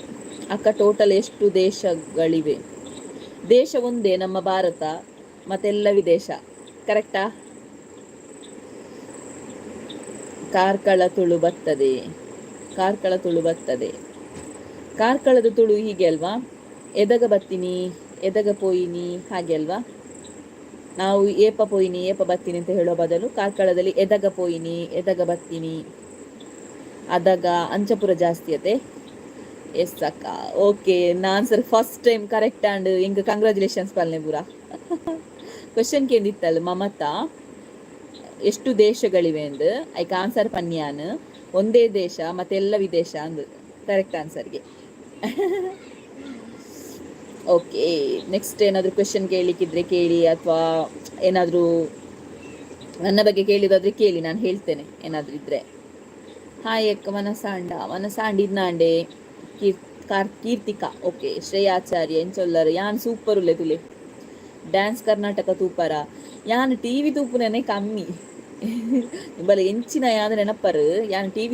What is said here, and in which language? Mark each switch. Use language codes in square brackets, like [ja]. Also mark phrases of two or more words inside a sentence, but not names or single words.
[kn] ಅಕ್ಕ, ಟೋಟಲ್ ಎಷ್ಟು ದೇಶಗಳಿವೆ? ದೇಶ ಒಂದೇ, ನಮ್ಮ ಭಾರತ, ಮತ್ತೆಲ್ಲ ವಿದೇಶ. ಕರೆಕ್ಟಾ? ಕಾರ್ಕಳ ತುಳು ಬರ್ತದೆ. ಕಾರ್ಕಳದ ತುಳು ಹೀಗೆ ಅಲ್ವಾ? [tcy] ಎದಗ ಬತ್ತೀನಿ, ಎದಗ ಪೋಯಿನಿ, [kn] ಹಾಗೆ ಅಲ್ವಾ? [tcy] ನಾವು ಏಪ ಪೋಯಿನಿ, ಏಪ ಬತ್ತೀನಿ [kn] ಅಂತ ಹೇಳೋ ಬದಲು ಕಾರ್ಕಳದಲ್ಲಿ [tcy] ಎದಗ ಪೋಯಿನಿ, ಎದಗ ಬತ್ತೀನಿ, ಅದಗ ಅಂಚಪುರ ಜಾಸ್ತಿ ಅತೆ. [kn] ಎಸ್ ಅಕ್ಕ, ಓಕೆ. [en] answer first time correct and [tcy] ಹಿಂಗೆ ಕಂಗ್ರ್ಯಾಚುಲೇಷನ್ಸ್ ಪಲ್ನೆ ಪೂರ. ಕ್ವೆಶನ್ ಕೇಂದಿತ್ತಲ್ಲ ಮಮತಾ, [kn] ಎಷ್ಟು ದೇಶಗಳಿವೆ [tcy] ಅಂದು ಐಕ್ ಆನ್ಸರ್ ಪನ್ಯಾನ್ [kn] ಒಂದೇ ದೇಶ ಮತ್ತೆಲ್ಲ ವಿದೇಶ [tcy] ಅಂದು ಕರೆಕ್ಟ್ ಆನ್ಸರ್ಗೆ. [kn] ಓಕೆ, ನೆಕ್ಸ್ಟ್ ಏನಾದರೂ ಕ್ವೆಶನ್ ಕೇಳಲಿಕ್ಕಿದ್ರೆ ಕೇಳಿ, ಅಥವಾ ಏನಾದರೂ ನನ್ನ ಬಗ್ಗೆ ಕೇಳಿದಾದ್ರೆ ಕೇಳಿ, ನಾನು ಹೇಳ್ತೇನೆ ಏನಾದರೂ ಇದ್ರೆ. [tcy] ಹಾಯ್ ಅಕ್ಕ ಮನಸಾಂಡ ಇನ್ನಾಂಡೆ ಕೀರ್ತಿಕಾ ಓಕೆ ಶ್ರೇಯಾಚಾರ್ಯ ಎಂಚೊಲ್ಲರು ಯಾನ್ ಸೂಪರ್ ಉಲ್ಲೆ ತುಲೆ ಡ್ಯಾನ್ಸ್ ಕರ್ನಾಟಕ ತೂಪರ ಯಾನ್ ಟಿವಿ ತೂಪುನೇ ಕಮ್ಮಿ ಬಲ ಎಂಚಿನ ಯಾನ್ ನೆನಪರು ಯಾನ್ ಟಿವಿ